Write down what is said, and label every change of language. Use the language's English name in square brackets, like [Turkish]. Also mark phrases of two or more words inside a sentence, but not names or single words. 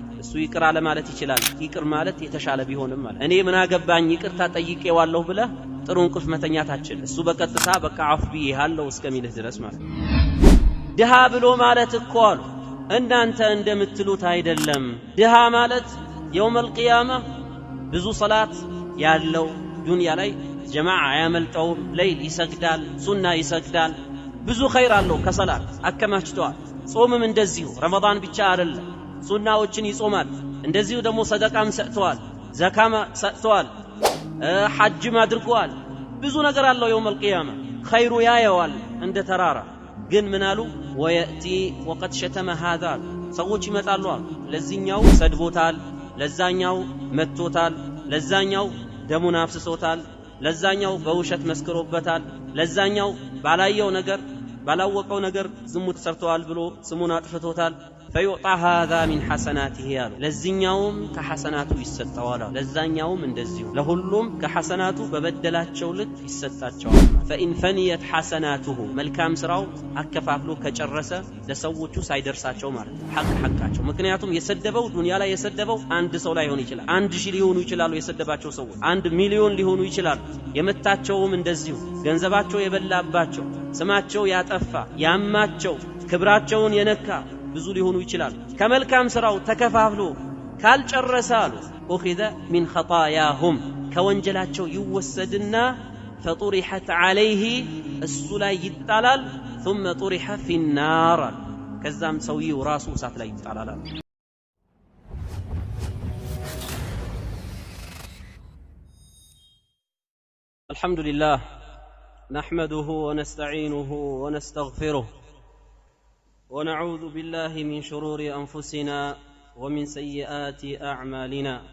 [Amharic] እሱ ይቅር አለ ማለት ይችላል ይቅር ማለት የተሻለ ቢሆንም ማለት እኔ ምን አገባኝ ይቅርታ ጠይቄዋለሁ ብለህ ጥሩ እንቅልፍ መተኛታችን እሱ በቀጥታ በቃ አፍቢ ያለው እስከሚልህ ድረስ ማለት ድሃ ብሎ ማለት እኮ አሉ እናንተ እንደምትሉት አይደለም ድሃ ማለት [Arabic] يوم القيامة [Amharic] ብዙ ሰላት ያለው ዱንያ ላይ ጀማዓ ያመልጠው ለይል ይሰግዳል ሱና ይሰግዳል ብዙ ኸይር አለው ከሰላት አከማችቷል ጾምም እንደዚሁ ረመዳን ብቻ አይደለም ሱናዎችን ይጾማል እንደዚሁ ደግሞ ሰደቃም ሰጥቷል ዘካማ ሰጥቷል ሐጅም አድርጓል ብዙ ነገር አለው [Arabic] يوم القيامة [Amharic] ኸይሩ ያየዋል እንደ ተራራ ግን ምን አሉ [Arabic] ويأتي وقد شتم هذا [Amharic] ሰዎች ይመጣሉ ለዚህኛው ሰድቦታል ለዛኛው መጥቶታል ለዛኛው ደሙን አፍስሶታል ለዛኛው በውሸት መስክሮበታል ለዛኛው ባላየው ነገር ባላወቀው ነገር ዝሙት ሰርተዋል ብሎ ስሙን አጥፍቶታል [Arabic] فيعطى هذا من حسناته [Amharic] ያሉ ለዚህኛውም ከሐሰናቱ ይሰጣዋል ለዛኛውም እንደዚሁ ለሁሉም ከሐሰናቱ በበደላቸው ልክ ይሰጣቸዋል [Arabic] فإن فنيت حسناته [Amharic] መልካም ስራው አከፋፍሎ ከጨረሰ ለሰዎቹ ሳይደርሳቸው ማለት ሐቃቸው ምክንያቱም የሰደበው ዱንያ ላይ የሰደበው አንድ ሰው ላይ ሆነ ይችላል 1000 ሊሆኑ ይችላሉ የሰደባቸው ሰዎች 1 ሚሊዮን ሊሆኑ ይችላሉ የመታቸውም እንደዚሁ ገንዘባቸው የበላባቸው ስማቸው ያጠፋ ያማቸው ክብራቸውን የነካ ብዙ ሊሆኑ ይችላል ከመልካም ስራው ተከፋፍሎ ካልጨረሰ አሉ [Arabic] اخذ من خطاياهم [Amharic] ከወንጀላቸው ይወሰድና [Arabic] فطرحت عليه [Amharic] እሱ ላይ ይጣላል [Arabic] ثم طرح في النار [Amharic] ከዛም ሰውየው ራሱ እሳት ላይ ይጣላል [Arabic] الحمد لله نحمده ونستعينه ونستغفره ونعوذ بالله من شرور أنفسنا ومن سيئات أعمالنا